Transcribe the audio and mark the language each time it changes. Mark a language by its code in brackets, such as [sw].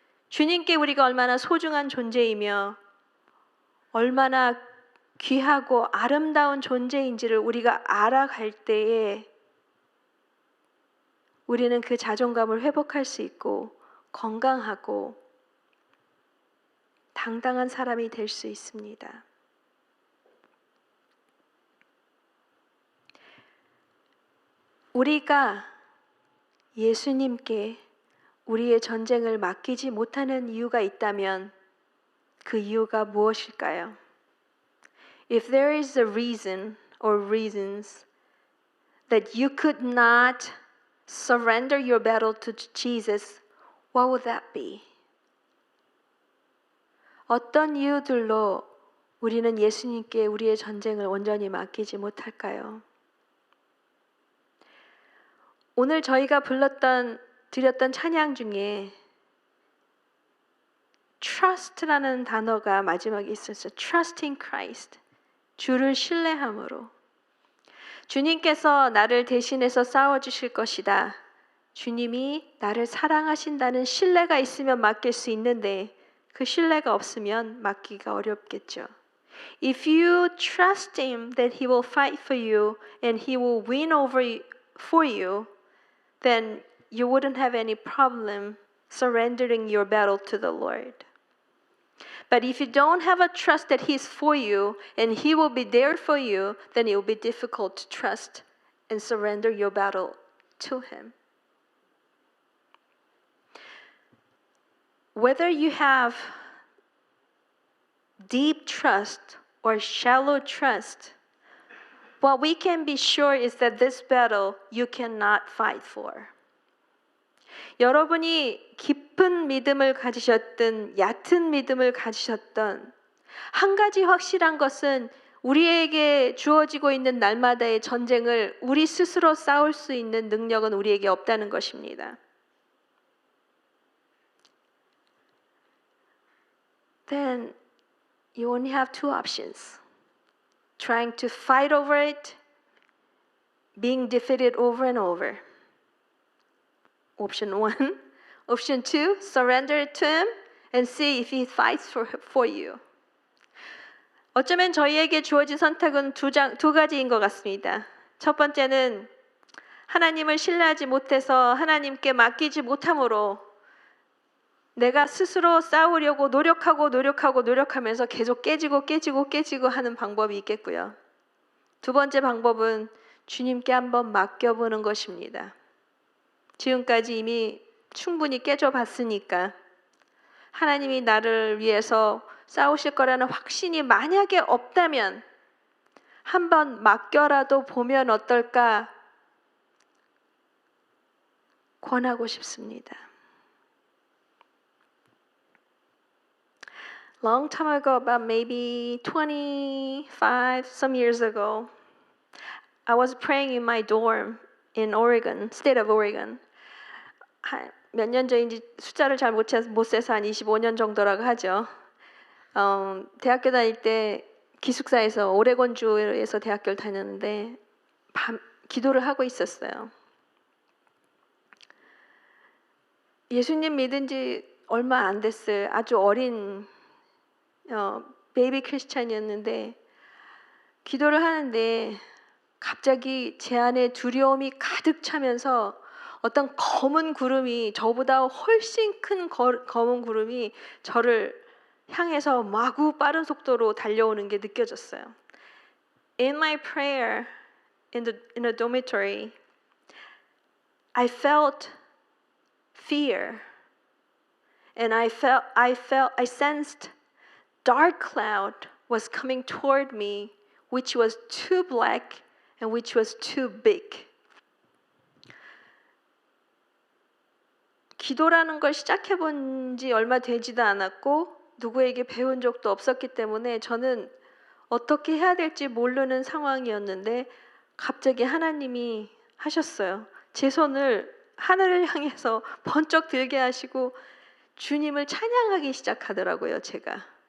[ko] 주님께 우리가 얼마나 소중한 존재이며 얼마나 귀하고 아름다운 존재인지를 우리가 알아갈 때에 우리는 그 자존감을 회복할 수 있고 건강하고 당당한 사람이 될 수 있습니다. 우리가 예수님께 우리의 전쟁을 맡기지 못하는 이유가 있다면 그 이유가 무엇일까요? [en] If there is a reason or reasons that you could not surrender your battle to Jesus, what would that be? [ko] 어떤 이유들로 우리는 예수님께 우리의 전쟁을 온전히 맡기지 못할까요? 오늘 저희가 드렸던 찬양 중에 trust라는 단어가 마지막에 있었어요. [en] Trust in Christ. [ko] 주를 신뢰함으로. 주님께서 나를 대신해서 싸워주실 것이다. 주님이 나를 사랑하신다는 신뢰가 있으면 맡길 수 있는데 그 신뢰가 없으면 맡기가 어렵겠죠. [en] If you trust Him that He will fight for you and He will win for you, then you wouldn't have any problem surrendering your battle to the Lord. But if you don't have a trust that He's for you and He will be there for you, then it will be difficult to trust and surrender your battle to Him. Whether you have deep trust or shallow trust, what we can be sure is that this battle you cannot fight for. [ko] 여러분이 깊은 믿음을 가지셨든 얕은 믿음을 가지셨던 한 가지 확실한 것은 우리에게 주어지고 있는 날마다의 전쟁을 우리 스스로 싸울 수 있는 능력은 우리에게 없다는 것입니다. [en] Then you only have two options. Trying to fight over it, being defeated over and over. Option 1. Option 2, surrender it to Him and see if He fights for you. [ko] 어쩌면 저희에게 주어진 선택은 두 가지인 것 같습니다. 첫 번째는 하나님을 신뢰하지 못해서 하나님께 맡기지 못함으로 내가 스스로 싸우려고 노력하면서 계속 깨지고 하는 방법이 있겠고요. 두 번째 방법은 주님께 한번 맡겨보는 것입니다. 지금까지 이미 충분히 깨져봤으니까 하나님이 나를 위해서 싸우실 거라는 확신이 만약에 없다면 한번 맡겨라도 보면 어떨까 권하고 싶습니다. [en] Long time ago, about maybe 25 some years ago, I was praying in my dorm in Oregon, state of Oregon. [ko] 몇 년 전인지 숫자를 잘 못 세서 한 25년 정도라고 하죠. 대학교 다닐 때 기숙사에서 오레곤주에서 대학교를 다녔는데 기도를 하고 있었어요. 예수님 믿은 지 얼마 안 됐어요. 아주 어린 베이비 크리스찬이었는데 기도를 하는데 갑자기 제 안에 두려움이 가득 차면서 어떤 검은 구름이, 저보다 훨씬 큰 검은 구름이 저를 향해서 마구 빠른 속도로 달려오는 게 느껴졌어요. [en] In my prayer in a dormitory, I felt fear, and I sensed dark cloud was coming toward me, which was too black and which was too big. [ko] 기도라는 걸 시작해 본 지 얼마 되지도 않았고 누구에게 배운 적도 없었기 때문에 저는 어떻게 해야 될지 모르는 상황이었는데 갑자기 하나님이 하셨어요. 제 손을 하늘을 향해서 번쩍 들게 하시고 주님을 찬양하기 시작하더라고요, 제가.